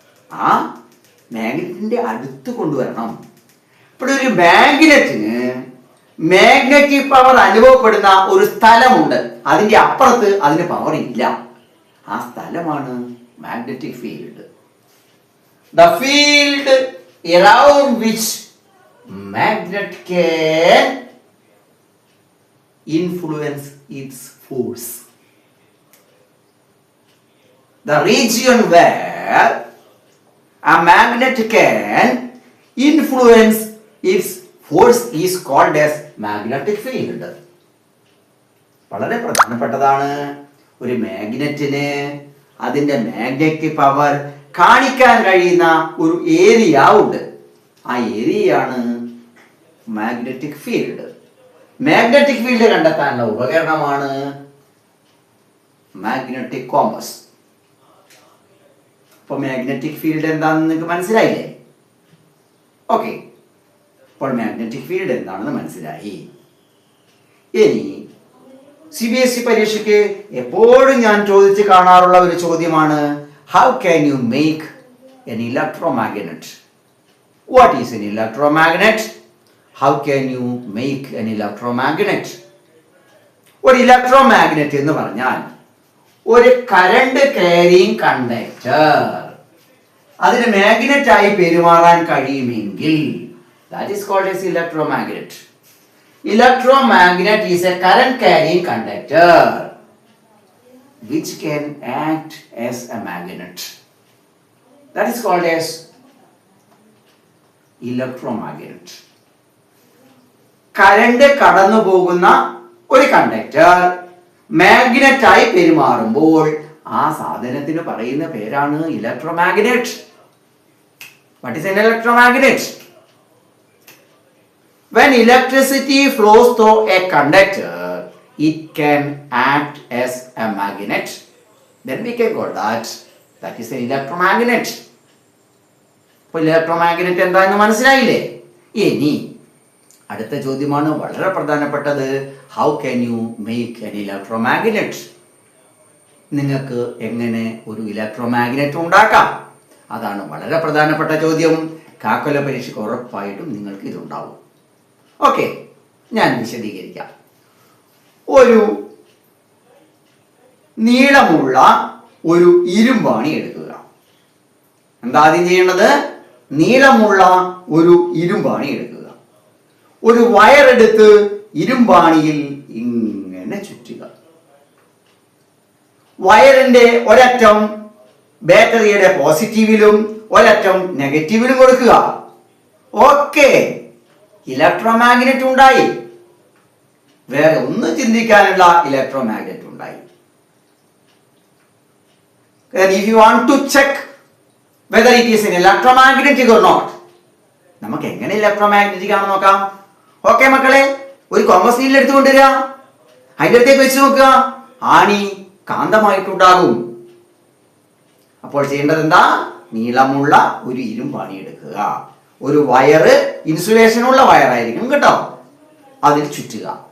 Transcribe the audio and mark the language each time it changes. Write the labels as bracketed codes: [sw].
[ml] ആ മാഗ്നറ്റിന്റെ അടുത്ത് കൊണ്ടുവരണം. ഇപ്പോൾ ഒരു മാഗ്നറ്റിന് മാഗ്നറ്റിക് പവർ അനുഭവപ്പെടുന്ന ഒരു സ്ഥലമുണ്ട്, അതിന്റെ അപ്പുറത്ത് അതിന് പവർ ഇല്ല. ആ സ്ഥലമാണ് magnetic field. [en] The field around which magnet can influence its force. The region where a magnet can influence its force is called as magnetic field. [ml] വളരെ പ്രധാനപ്പെട്ടതാണ്. ഒരു മാഗ്നറ്റിന് അതിന്റെ മാഗ്നറ്റിക് പവർ കാണിക്കാൻ കഴിയുന്ന ഒരു ഏരിയ ഉണ്ട്. ആ ഏരിയയാണ് മാഗ്നറ്റിക് ഫീൽഡ്. മാഗ്നറ്റിക് ഫീൽഡ് കണ്ടെത്താനുള്ള ഉപകരണമാണ് മാഗ്നറ്റിക് കോമ്പസ്. അപ്പോൾ മാഗ്നറ്റിക് ഫീൽഡ് എന്താണെന്ന് നിങ്ങൾക്ക് മനസ്സിലായില്ലേ? ഓക്കെ, അപ്പോൾ മാഗ്നറ്റിക് ഫീൽഡ് എന്താണെന്ന് മനസ്സിലായി. ഇനി CBSE പരീക്ഷയ്ക്ക് എപ്പോഴും ഞാൻ ചോദിച്ച് കാണാറുള്ള ഒരു ചോദ്യമാണ്, [en] How can you make an electromagnet? What is an electromagnet? How can you make an electromagnet? [ml] ഒരു ഇലക്ട്രോമാഗ്നറ്റ് എന്ന് പറഞ്ഞാൽ ഒരു കറണ്ട് കാരിയിങ് കണ്ടക്ടർ, അതിന് മാഗ്നറ്റ് ആയി പെരുമാറാൻ കഴിയുമെങ്കിൽ [en] that is called as electromagnet. Electromagnet is a current carrying conductor which can act as a magnet. That is called as electromagnet. [ml] Current കടന്നു പോകുന്ന ഒരു കണ്ടക്ടർ മാഗ്നറ്റായി പെരുമാറുമ്പോൾ ആ സാധനത്തിന് പറയുന്ന പേരാണ് electromagnet. [en] What is an electromagnet? When electricity flows through a conductor, it can act as a magnet. Then we can call that is an electromagnet. [ml] അപ്പോൾ electromagnet എന്താണെന്ന് മനസ്സിലായില്ലേ? ഇനി അടുത്ത ചോദ്യമാണ് വളരെ പ്രധാനപ്പെട്ടത്. [en] How can you make an electromagnet? [ml] നിങ്ങൾക്ക് എങ്ങനെ ഒരു ഇലക്ട്രോമാഗ്നറ്റ് ഉണ്ടാക്കാം? അതാണ് വളരെ പ്രധാനപ്പെട്ട ചോദ്യം. കാക്കൊല പരീക്ഷയ്ക്ക് ഉറപ്പായിട്ടും നിങ്ങൾക്ക് ഇതുണ്ടാവും. ഓക്കെ, ഞാൻ വിശദീകരിക്കാം. ഒരു നീളമുള്ള ഒരു ഇരുമ്പാണി എടുക്കുക. എന്താ ആദ്യം ചെയ്യേണ്ടത്? നീളമുള്ള ഒരു ഇരുമ്പാണി എടുക്കുക. ഒരു വയറെടുത്ത് ഇരുമ്പാണിയിൽ ഇങ്ങനെ ചുറ്റുക. വയറിന്റെ ഒരറ്റം ബാറ്ററിയുടെ പോസിറ്റീവിലും ഒരറ്റം നെഗറ്റീവിലും കൊടുക്കുക. ഓക്കെ, ഇലക്ട്രോമാഗ്നറ്റ് ഉണ്ടായി. വേറെ ഒന്നും ചിന്തിക്കാനുള്ള ഇലക്ട്രോമാഗ്നറ്റ് ഉണ്ടായി. [en] If you want to check whether it is an electromagnetic or not, [ml] നമുക്ക് എങ്ങനെ ഇലക്ട്രോമാഗ്നറ്റിക് ആണെന്ന് നോക്കാം. ഓക്കെ മക്കളെ, ഒരു കോമ്പസ് നീഡിൽ എടുത്തുകൊണ്ടുവരിക. അതിൻ്റെ അടുത്തേക്ക് വെച്ച് നോക്കുക. ആണി കാന്തമായിട്ടുണ്ടാകും. അപ്പോൾ ചെയ്യേണ്ടത് എന്താ? നീളമുള്ള ഒരു ഇരുമ്പാണി എടുക്കുക. ഒരു വയറ്, ഇൻസുലേഷനുള്ള വയറായിരിക്കും കേട്ടോ, അതിൽ ചുറ്റുക.